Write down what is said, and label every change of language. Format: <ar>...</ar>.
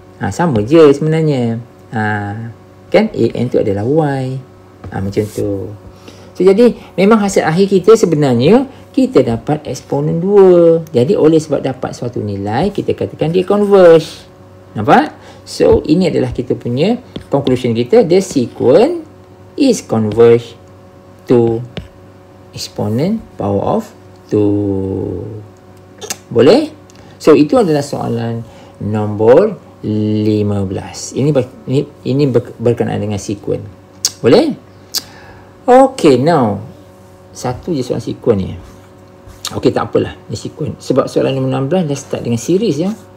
<ms>Sama je sebenarnya. Kan? an tu adalah y. Macam tu. So jadi memang hasil akhir kita sebenarnya kita dapat eksponen 2. Jadi oleh sebab dapat suatu nilai, kita katakan dia converge. Nampak? So ini adalah kita punya conclusion kita.</ms> <en>The sequence is converge to exponent power of 2.</en> <ms>Boleh? So itu adalah soalan nombor 15. Ini berkenaan dengan sequence. Boleh? Okay, now satu je soalan sequence ni. Okay, tak apalah ni sequence. Sebab soalan nombor 16 dah start dengan series ya.</ms>